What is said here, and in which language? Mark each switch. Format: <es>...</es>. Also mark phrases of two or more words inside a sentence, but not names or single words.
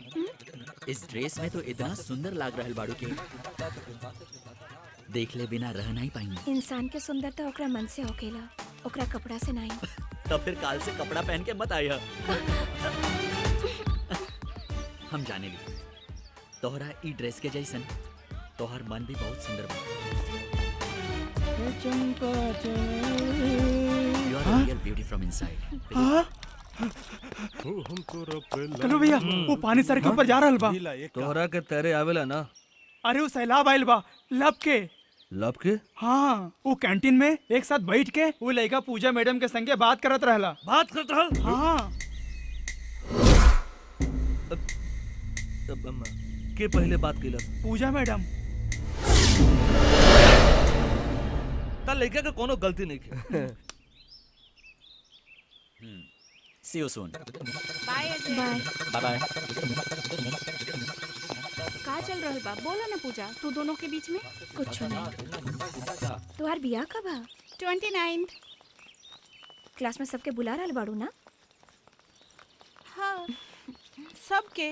<bho>इस ड्रेस में तो इतना सुंदर लाग रहल बाड़ू के देख ले बिना रह नहीं पाएंगे। इंसान के सुंदरता ओकरा मन से होकेला, ओकरा कपड़ा से नहीं। तो फिर काल से कपड़ा पहन के मत आया। हम जाने ली तोहरा ई ड्रेस के जैसन तोहर मन भी बहुत सुंदर बा।</bho> <en>You are a real beauty from inside.</en> <bho>कलो भैया, वो पानी सर के ऊपर जा रहल बा। तोहरा के तैरे आवेला ना? अरे वो सैलाब आइल बा, लब के। लब के? हाँ, वो कैंटीन में एक साथ बैठ के वो लड़का पूजा मैडम के संगे बात करत रहला। बात करत रहल? हाँ। के पहले बात कैलस? पूजा मैडम। ता लड़का के कोनो गलती नहीं की।</bho> <en>See you soon. बाय अजय। बाय। Bye bye.</en> <bho>का चल रहल बा? बोला ना पूजा, तू दोनों के बीच में। कुछ नहीं। तुम्हार बियाह कब है? 29। क्लास में सबके बुला रहल बाड़ू ना? हाँ, सबके।</bho>